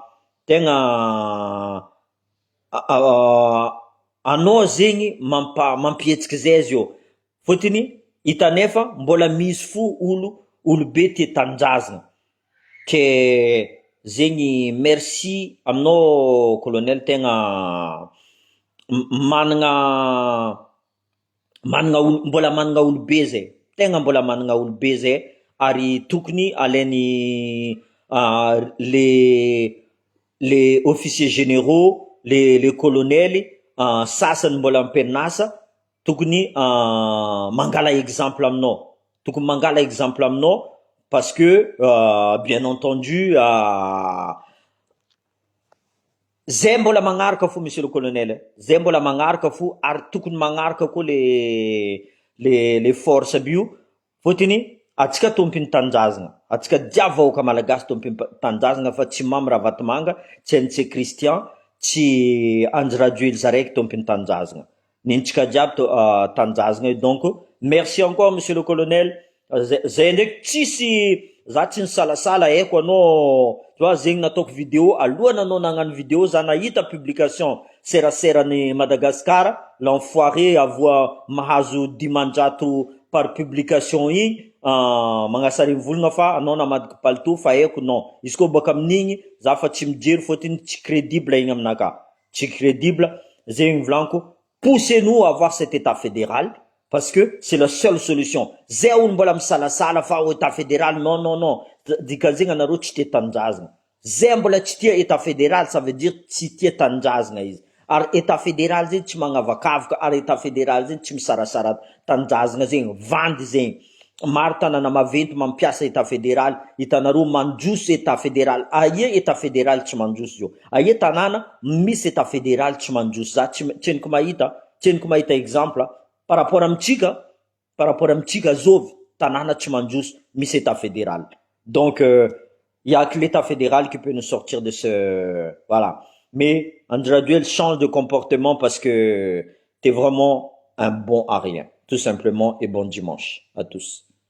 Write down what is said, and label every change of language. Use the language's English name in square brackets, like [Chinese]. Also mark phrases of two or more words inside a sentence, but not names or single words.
[Malagasy] Tegna anao zegny mampihetsiky zay izy io. Fotony hitanefa mbola misy fo olo be tia tanindrazana. Ke zegny merci aminao colonel tegna managna mbola managna olo be zay. Tegna mbola managna olo be zay ary tokony alainy [French] les officiers généraux, les colonels, [Malagasy] sasany mbola ampianasa, tokony mangala exemple aminao. Tokony mangala exemple aminao [French] parce que bien entendu [Malagasy] zay mbola magnaraka fo [French] monsieur le colonel. [Malagasy] Zay mbola magnaraka fo ary tokony magnaraka koa [French] les forces [Malagasy] aby io. Fotony atsika tompiny tanindrazana. Atsika dia vahoaka malagasy tompiny tanindrazana fa tsy mamy Ravatomanga, tsy NC Christian, tsy Anjy Radio Elzaraiky tompiny tanindrazana. Nintsika jiaby tanindrazana. [French] Donc merci encore monsieur le colonel. [Malagasy] Zay ndraiky tsisy za tsy nisalasala haiko anao, [French] tu vois, [Malagasy] zegny nataoko vidéo alohany anao nagnano vidéo za nahita publication serasera-ny Madagascar, l'enfoiré avoa mahazo 10 [French] par publication [Malagasy] igny magnasarigny volagna fa anao namadiky palito fa haiko non. Izy koa baka amin'igny za fa tsy mijery fotiny tsy crédible igny aminaka. Tsy crédible, zegny volaniko, [French] poussez-nous à avoir cet état fédéral. Parce que c'est la seule solution. Zay olo mbola misalasala fa au état fédéral, non, non, non. [Malagasy] Dikazegna anareo tsy tia tanindrazana. Zay mbola tsy tia [French] état fédéral, ça veut dire [Malagasy] tsy tia tanindrazana izy. Ary [French] état fédéral [Malagasy] zegny tsy magnavakavaka, ary [French] état fédéral [Malagasy] zegny tsy misarasara tanindrazana zegny, vandy zegny. Maro tanana maventy mampiasa [French] état fédéral, [Malagasy] hitanareo mandroso [French] état fédéral. [Malagasy] Aia [French] état fédéral [Malagasy] tsy mandroso io? Aia tanana misy [French] état fédéral [Malagasy] tsy mandroso? Za tsy henoko mahita exemple [French] par rapport [Malagasy] amitsika zovy tanana tsy mandroso misy [French] état fédéral. Donc il y a que l'état fédéral qui peut nous sortir de ce voilà. Mais Anjy Radio elle change de comportement parce que t'es vraiment un bon à rien, tout simplement, et bon dimanche à tous.